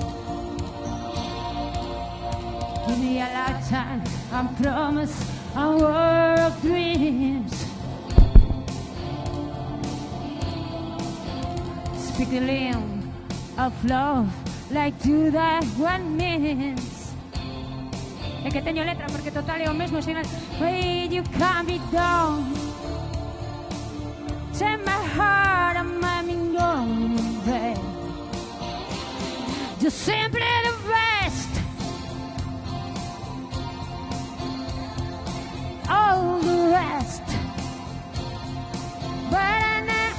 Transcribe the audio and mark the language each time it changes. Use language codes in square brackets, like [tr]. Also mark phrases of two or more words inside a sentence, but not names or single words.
[en] Give me a lifetime, I promise, a world of dreams. Speak the language of love, like do that one means. [gl] Es que teño letra porque total é o mesmo sinal. [en] Wait, you can't be down. Take my heart and my going, babe. You're simply the best. All the rest, but I